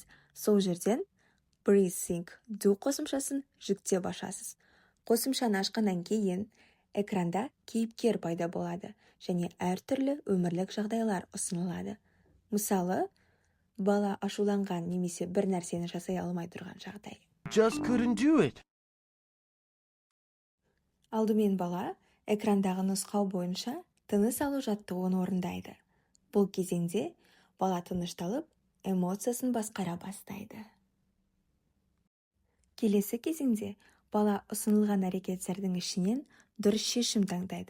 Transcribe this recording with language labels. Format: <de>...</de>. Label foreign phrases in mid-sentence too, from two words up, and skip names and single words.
<kk>Сол жерден BreathSync Do қосымшасын жүктеп ашасыз. Қосымшаны ашқаннан кейін экранда кейіпкер пайда болады және әртүрлі өмірлік жағдайлар ұсынылады. Мысалы, бала ашуланған немесе бір нәрсені жасай алмай тұрған жағдай.</kk> <en>Just couldn't do it.</en> <kk>Алдымен бала экрандағы нұсқау бойынша тыныс алу жаттығуын орындайды. Бұл кезеңде бала тынышталып, эмоциясын басқара бастайды. Келесі кезеңде бала ұсынылған әрекеттердің ішінен дұрыс шешім таңдайды.</kk>